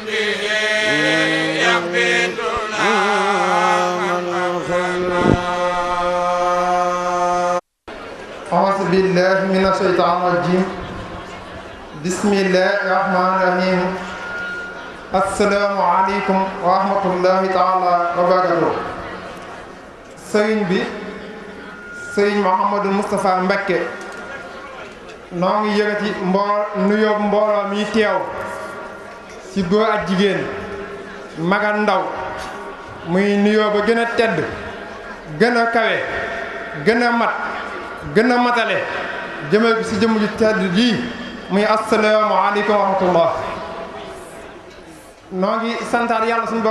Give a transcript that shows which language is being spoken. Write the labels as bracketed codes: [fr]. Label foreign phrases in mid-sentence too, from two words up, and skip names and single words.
[ar] أعوذ بالله من الشيطان الرجيم بسم الله الرحمن الرحيم السلام عليكم ورحمة الله تعالى وبركاته [wo] sëriñ bi sëriñ Mouhamadou Moustapha Mbacké noo ngi yëkkati nuyoo mbooloo mi teew ci góor ak jigéen mag ak ndaw muy nuyoo ba gën a tedd gën a kawe gën a mat gën a matale jëmee ko ci jëmm ju tedd ji muy [ar] السلام عليكم ورحمة الله [wo] noo ngi santaat yàlla suñu borom